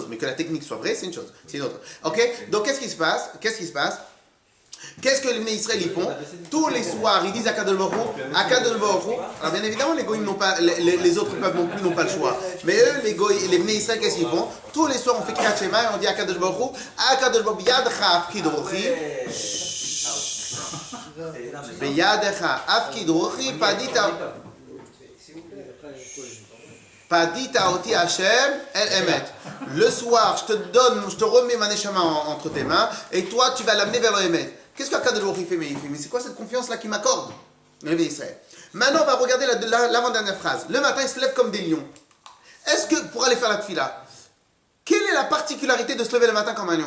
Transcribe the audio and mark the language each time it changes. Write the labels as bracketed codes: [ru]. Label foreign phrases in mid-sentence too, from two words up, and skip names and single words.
[fr] Mais que la technique soit vraie, c'est une chose. C'est une autre. Ok? Donc qu'est-ce qui se passe? Qu'est-ce que les Bnei Israël ils font? Tous les soirs, ils disent à Kadosh Baruch Hu. Alors bien évidemment, les goïms n'ont pas, les autres peuples non plus n'ont pas le choix. Mais eux, les Bnei Israël, qu'est-ce qu'ils font? Tous les soirs, on fait Kriyat Shema et on dit à Kadosh Baruch Hu, Kadosh Baruch Hu, [he] ידך אפקיד רוחי. בידך אפקיד רוחי פדיתה אותי השם אל אמת. [fr] Le soir, je te remets ma neshama entre tes mains et toi, tu vas l'amener vers le Emet. Qu'est-ce qu'Akadosh Baruch Hu fait? Mais c'est quoi cette confiance-là qu'il m'accorde? Maintenant, on va regarder l'avant-dernière phrase. Le matin, il se lève comme des lions. Est-ce que, pour aller faire la tfila, quelle est la particularité de se lever le matin comme un lion?